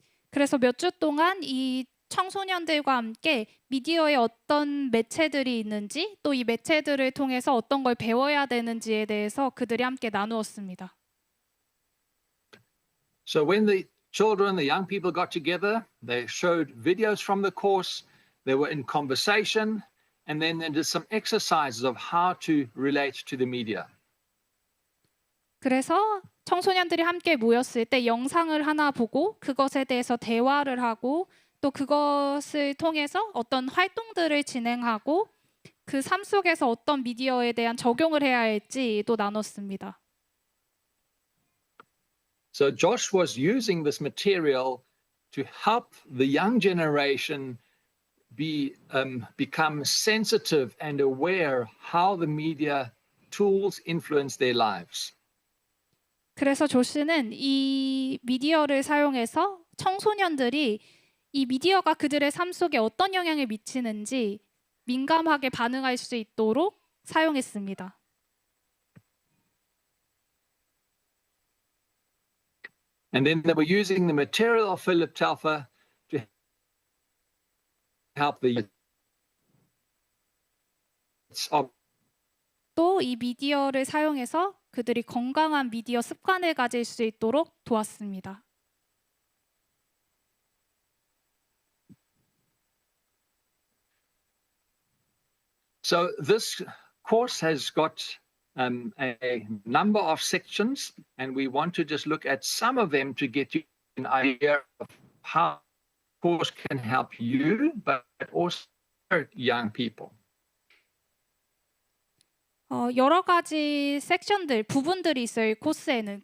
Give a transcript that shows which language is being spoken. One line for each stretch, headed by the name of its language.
Korean: 그래서 몇 주 동안 이 청소년들과 함께 미디어에 어떤 매체들이 있는지 또 이 매체들을 통해서 어떤 걸 배워야 되는지에 대해서 그들이 함께 나누었습니다.
English: So when the children, the young people got together, they showed videos from the course, they were in conversation, and then they did some exercises of how to relate to the media.
Korean: 그래서 청소년들이 함께 모였을 때 영상을 하나 보고 그것에 대해서 대화를 하고 또 그것을 통해서 어떤 활동들을 진행하고 그 삶 속에서 어떤 미디어에 대한 적용을 해야 할지 또 나눴습니다.
English: So Josh was using this material to help the young generation become sensitive and aware how the media tools influence their lives.
Korean: 그래서 조씨는 이 미디어를 사용해서 청소년들이 이 미디어가 그들의 삶 속에 어떤 영향을 미치는지 민감하게 반응할 수 있도록 사용했습니다.
English: And then they were using the material of Philip Telfer to help the
Korean: 또 이 미디어를 사용해서 그들이 건강한 미디어 습관을 가질 수 있도록 도왔습니다.
English: So this course has got a number of sections, and we want to just look at some of them to get you an idea of how the course can help you, but also young people.
Korean: 여러 가지 섹션들, 부분들이 있어요. 이 코스에는.